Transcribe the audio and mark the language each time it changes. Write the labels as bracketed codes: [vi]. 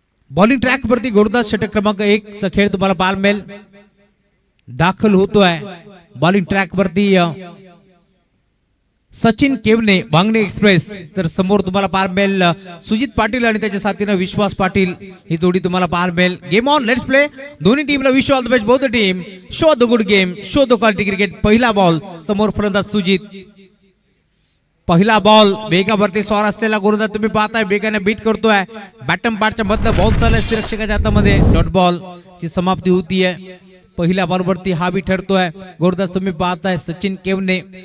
[mr] Bowling track वरती गोलंदाज षटक क्रमांक 1 चा खेळ तुम्हाला पाहायला मिळेल. दाखल होतोय बॉलिंग ट्रॅक वरती सचिन केवने वांगणे एक्सप्रेस. तर समोर तुम्हाला पाहायला मिळेल सुजित पाटील आणि त्याच्या साथीने विश्वास पाटील ही जोडी तुम्हाला पाहायला मिळेल. [en] Game on, let's play. [mr] दोन्ही टीमला [en] Wish all the best. Both the team show the good game, show the quality cricket. [mr] पहिला बॉल समोर फलंदाज सुजित. पहिला बॉल वेगावरती स्वार असलेला गोलंदाज तुम्ही पाहताय वेगाने बीट करतोय. बॅटम पार्टच्या मधलं बॉल चाललाय निरीक्षकाच्या हातामध्ये. डॉट बॉल ची समाप्ती होतीये. पहिल्या बॉलवरती हा बी ठरतोय गोलंदाज तुम्ही पाहताय सचिन केवने.